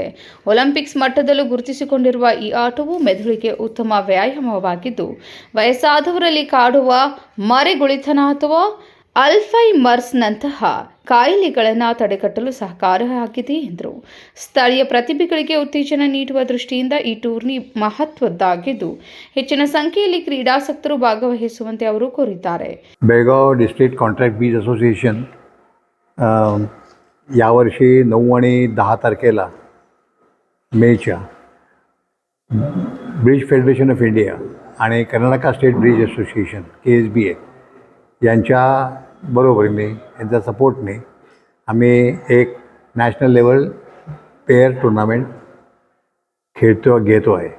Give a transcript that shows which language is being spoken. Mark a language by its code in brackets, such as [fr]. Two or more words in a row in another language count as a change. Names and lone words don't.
[kn] ಒಲಿಂಪಿಕ್ಸ್ ಮಟ್ಟದಲ್ಲೂ ಗುರುತಿಸಿಕೊಂಡಿರುವ ಈ ಆಟವು ಮೆದುಳಿಗೆ ಉತ್ತಮ ವ್ಯಾಯಾಮವಾಗಿದ್ದು, ವಯಸ್ಸಾದವರಲ್ಲಿ ಕಾಡುವ ಮರೆಗುಳಿತನ ಅಥವಾ ಅಲ್ಝೈಮರ್ಸ್ನಂತಹ ಕಾಯಿಲೆಗಳನ್ನು ತಡೆಗಟ್ಟಲು ಸಹಕಾರಿಯಾಗಿದೆ ಎಂದರು. ಸ್ಥಳೀಯ ಪ್ರತಿಭೆಗಳಿಗೆ ಉತ್ತೇಜನ ನೀಡುವ ದೃಷ್ಟಿಯಿಂದ ಈ ಟೂರ್ನಿ ಮಹತ್ವದ್ದಾಗಿದ್ದು, ಹೆಚ್ಚಿನ ಸಂಖ್ಯೆಯಲ್ಲಿ ಕ್ರೀಡಾಸಕ್ತರು ಭಾಗವಹಿಸುವಂತೆ ಅವರು ಕೋರಿದ್ದಾರೆ. [mr] बेळगाव डिस्ट्रिक्ट कॉन्ट्रॅक्ट ब्रिज असोसिएशन यावर्षी 9 आणि 10 तारखेला मेच्या ब्रिज फेडरेशन ऑफ इंडिया आणि कर्नाटका स्टेट ब्रिज असोसिएशन KSBA यांच्या बरोबरीने, यांच्या सपोर्टने आम्ही एक [en] national level pair tournament [mr] घेतो आहे.